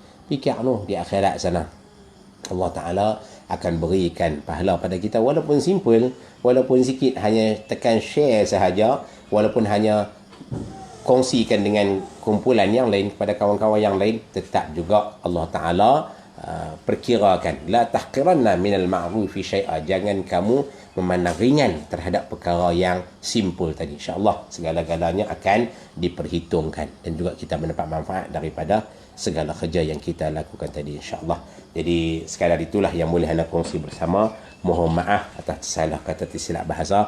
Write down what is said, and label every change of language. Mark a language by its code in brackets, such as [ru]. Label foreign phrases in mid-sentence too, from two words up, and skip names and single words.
[ms] Fikir di akhirat sana Allah Ta'ala akan berikan pahala pada kita, walaupun simple, walaupun sikit, hanya tekan share sahaja, walaupun hanya kongsikan dengan kumpulan yang lain, kepada kawan-kawan yang lain, tetap juga Allah Ta'ala perkirakan. [ar] لا تحقرن من المعروف شيئا, [ms] jangan kamu memandang ringan terhadap perkara yang simple tadi. InsyaAllah segala-galanya akan diperhitungkan dan juga kita mendapat manfaat daripada segala kerja yang kita lakukan tadi, insyaAllah. Jadi sekadar itulah yang boleh anda kongsi bersama. Mohon maaf atas salah kata, tersilap bahasa.